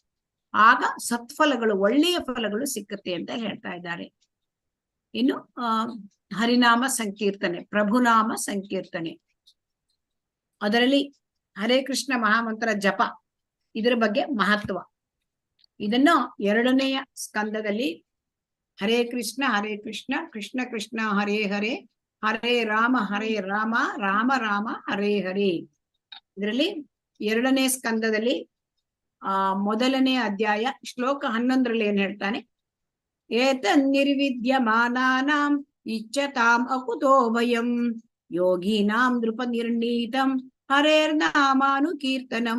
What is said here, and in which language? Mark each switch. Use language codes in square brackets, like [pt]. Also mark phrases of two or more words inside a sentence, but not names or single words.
[kn] ಆಗ ಸತ್ಫಲಗಳು, ಒಳ್ಳೆಯ ಫಲಗಳು ಸಿಕ್ಕತ್ತೆ ಅಂತ ಹೇಳ್ತಾ ಇದ್ದಾರೆ. ಇನ್ನು ಹರಿನಾಮ ಸಂಕೀರ್ತನೆ, ಪ್ರಭುನಾಮ ಸಂಕೀರ್ತನೆ, ಅದರಲ್ಲಿ ಹರೇ ಕೃಷ್ಣ ಮಹಾಮಂತ್ರ ಜಪ, ಇದರ ಬಗ್ಗೆ ಮಹತ್ವ. ಇದನ್ನು 2ನೆಯ ಸ್ಕಂದದಲ್ಲಿ [sa] ಹರೇ ಕೃಷ್ಣ ಕೃಷ್ಣ ಕೃಷ್ಣ ಹರೇ ಹರೇ ಹರೇ ರಾಮ ರಾಮ ರಾಮ ಹರೇ ಹರೇ. [kn] ಇದರಲ್ಲಿ 2ನೇ ಸ್ಕಂದದಲ್ಲಿ ಮೊದಲನೇ ಅಧ್ಯಾಯ ಶ್ಲೋಕ 11ರಲ್ಲಿ ಏನ್ ಹೇಳ್ತಾನೆ, [sa] ಏತನ್ನಿರ್ವಿದ್ಯಮಾನಾನಾಂ ಇಚ್ಛತಾಂ ಅಕುತೋ ಭಯಂ ಯೋಗೀನಾಂ ನೃಪ ನಿರ್ಣೀತಂ ಹರೇರ್ನಾಮಾನು ಕೀರ್ತನಂ.